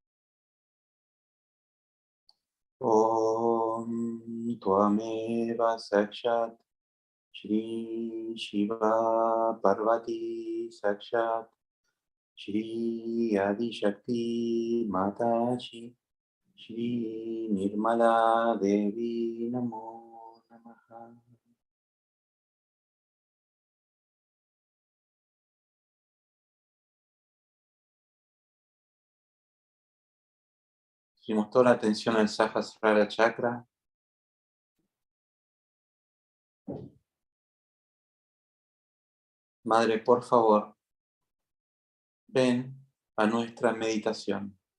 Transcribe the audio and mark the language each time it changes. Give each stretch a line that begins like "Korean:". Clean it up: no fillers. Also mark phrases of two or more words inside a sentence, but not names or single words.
Sanskrit: Om Tvameva Sakshat Shri Shiva Parvati Sakshat Shri Adi Shakti Mataji Shri Nirmala Devi Namo Namaha.
Spanish: Hicimos toda la atención al Sahasrara Chakra. Madre, por favor, ven a nuestra meditación.